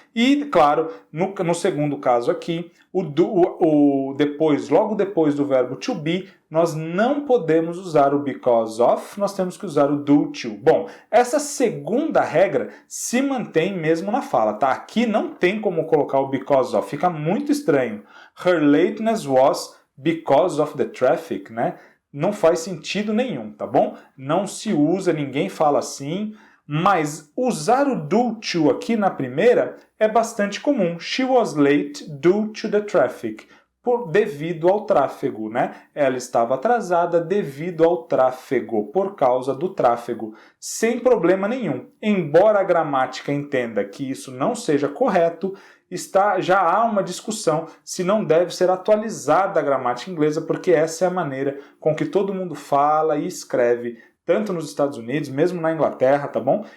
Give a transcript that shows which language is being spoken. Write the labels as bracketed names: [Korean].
[Portuguese] E, claro, no segundo caso aqui, logo depois do verbo to be, nós não podemos usar o because of, nós temos que usar o due to. Bom, essa segunda regra se mantém mesmo na fala, tá? Aqui não tem como colocar o because of, fica muito estranho. [English] Her lateness was because of the traffic, né? [Portuguese] Não faz sentido nenhum, tá bom? Não se usa, ninguém fala assim, mas usar o due to aqui na primeira é bastante comum. [English] She was late due to the traffic. [Portuguese] Devido ao tráfego, né? Ela estava atrasada devido ao tráfego, por causa do tráfego, sem problema nenhum. Embora a gramática entenda que isso não seja correto, já há uma discussão se não deve ser atualizada a gramática inglesa, porque essa é a maneira com que todo mundo fala e escreve, tanto nos Estados Unidos, mesmo na Inglaterra, tá bom?